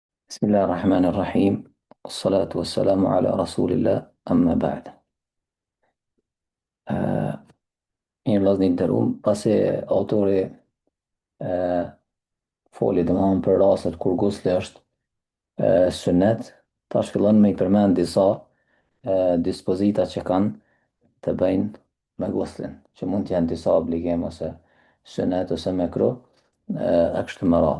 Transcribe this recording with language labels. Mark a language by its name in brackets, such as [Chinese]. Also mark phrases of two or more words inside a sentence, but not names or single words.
[Arabic] بسم الله الرحمن الرحيم والصلاة والسلام على رسول الله أما بعد. آه، [Albanian] Mirë vëllezër të nderuar, pasi autori foli domthonë për rastet kur gusli është sunnet, tash fillon me i përmend disa dispozita që kanë të bëjnë me guslin, që mund të jenë disa obligim ose sunnet ose mekruh e kështu me radhë.